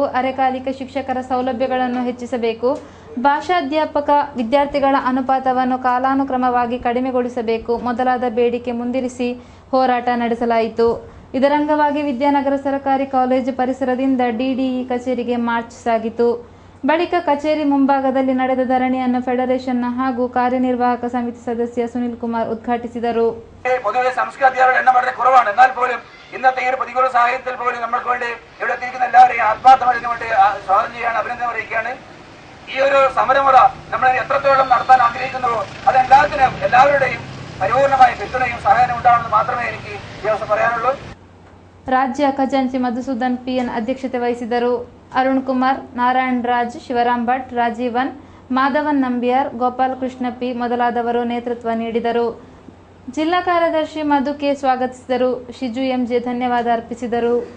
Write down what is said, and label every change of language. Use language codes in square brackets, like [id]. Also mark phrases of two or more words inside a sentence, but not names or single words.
[kn] ಅರೆಕಾಲಿಕ ಶಿಕ್ಷಕರ ಸೌಲಭ್ಯಗಳನ್ನು ಹೆಚ್ಚಿಸಬೇಕು. ಭಾಷಾಧ್ಯಾಪಕ ವಿದ್ಯಾರ್ಥಿಗಳ ಅನುಪಾತವನ್ನು ಕಾಲಾನುಕ್ರಮವಾಗಿ ಕಡಿಮೆಗೊಳಿಸಬೇಕು ಮೊದಲಾದ ಬೇಡಿಕೆ ಮುಂದಿರಿಸಿ ಹೋರಾಟ ನಡೆಸಲಾಯಿತು. ಇದರ ಅಂಗವಾಗಿ ವಿದ್ಯಾನಗರ ಸರ್ಕಾರಿ ಕಾಲೇಜು ಪರಿಸರದಿಂದ ಡಿಡಿಇ ಕಚೇರಿಗೆ ಮಾರ್ಚ್ ಸಾಗಿತು. ಬಳಿಕ ಕಚೇರಿ ಮುಂಭಾಗದಲ್ಲಿ ನಡೆದ ಧರಣಿಯನ್ನು ಫೆಡರೇಷನ್ನ ಹಾಗೂ ಕಾರ್ಯನಿರ್ವಾಹಕ ಸಮಿತಿ ಸದಸ್ಯ ಸುನಿಲ್ ಕುಮಾರ್ ಉದ್ಘಾಟಿಸಿದರು. [ml] പൊതുവെ സംസ്കൃതിയുടെ എണ്ണം വളരെ കുറവാണ്. എന്നാൽ പോലും ഇന്നത്തെ ഈ ഒരു പ്രതികൂല സാഹചര്യത്തിൽ പോലും നമ്മൾക്ക് വേണ്ടി ഇവിടെ എത്തിയിരിക്കുന്ന എല്ലാവരെയും ആത്മാർത്ഥമായി വേണ്ടി സ്വാഗതം ചെയ്യാണ്, അഭിനന്ദനം അറിയിക്കുകയാണ്. ഈ ഒരു സമരമുറ നമ്മൾ എത്രത്തോളം നടത്താൻ ആഗ്രഹിക്കുന്നുവോ അതെല്ലാത്തിനും എല്ലാവരുടെയും പരിപൂർണമായ പിന്തുണയും സഹായവും ഉണ്ടാവണമെന്ന് മാത്രമേ എനിക്ക് ഈ ദിവസം പറയാനുള്ളൂ. [kn] ರಾಜ್ಯ ಖಜಾಂಚಿ ಮಧುಸೂದನ್ ಪಿಎನ್ ಅಧ್ಯಕ್ಷತೆ ವಹಿಸಿದರು. ಅರುಣ್ ಕುಮಾರ್, ನಾರಾಯಣ್ ರಾಜ್, ಶಿವರಾಮ್ ಭಟ್, ರಾಜೀವನ್, ಮಾಧವನ್ ನಂಬಿಯಾರ್, ಗೋಪಾಲ್ ಕೃಷ್ಣ ಪಿ ಮೊದಲಾದವರು ನೇತೃತ್ವ ನೀಡಿದರು. ಜಿಲ್ಲಾ ಕಾರ್ಯದರ್ಶಿ ಮಧು ಕೆ ಸ್ವಾಗತಿಸಿದರು. ಶಿಜು ಎಂಜೆ ಧನ್ಯವಾದ ಅರ್ಪಿಸಿದರು.